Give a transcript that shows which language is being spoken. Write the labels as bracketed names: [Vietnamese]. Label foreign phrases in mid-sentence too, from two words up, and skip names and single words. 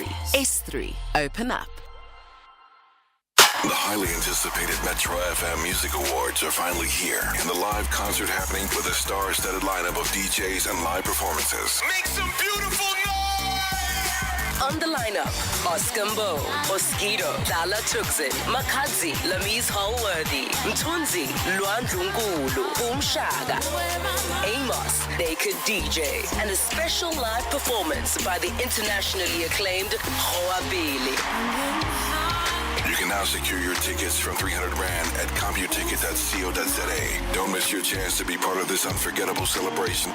[English] S3, open up. The highly anticipated Metro FM Music Awards are finally here, and the live concert happening with a star-studded lineup of DJs and live performances. Make some beautiful noise! On the lineup, Oscar Mbo, Oskido, Dala Tuxin, Makadzi, Lamise Hallworthy, Mtunzi, Luandrungulu, Umshaka, Amos, Naked DJ, and a special live performance by the internationally acclaimed Hoabili. You can now secure your tickets from 300 Rand at computicket.co.za. Don't miss your chance to be part of this unforgettable celebration.